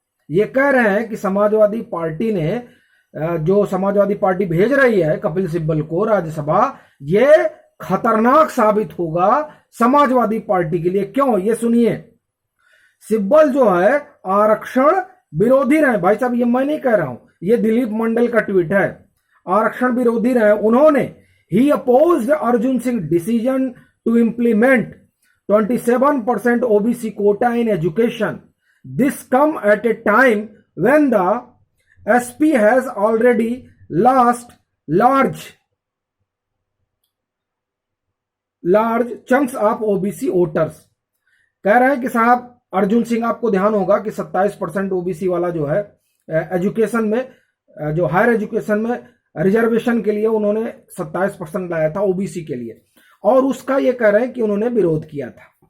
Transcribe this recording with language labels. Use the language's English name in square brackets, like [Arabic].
[Hindi] ये कह रहे हैं कि समाजवादी पार्टी ने जो समाजवादी पार्टी भेज रही है कपिल सिब्बल को राज्यसभा, ये खतरनाक साबित होगा समाजवादी पार्टी के लिए। क्यों, ये सुनिए। सिब्बल जो है आरक्षण विरोधी रहे। भाई साहब, ये मैं नहीं कह रहा हूं, ये दिलीप मंडल का ट्वीट है। आरक्षण विरोधी रहे उन्होंने। [English] He opposed Arjun Singh's decision to implement 27% OBC quota in education. This come at a time when the SP has already lost large chunks of OBC voters. [Hindi] कह रहे हैं कि साहब अर्जुन सिंह, आपको ध्यान होगा कि 27% ओबीसी वाला जो है एजुकेशन में, जो हायर एजुकेशन में रिजर्वेशन के लिए उन्होंने 27% लाया था ओबीसी के लिए, और उसका ये कह रहे हैं कि उन्होंने विरोध किया था।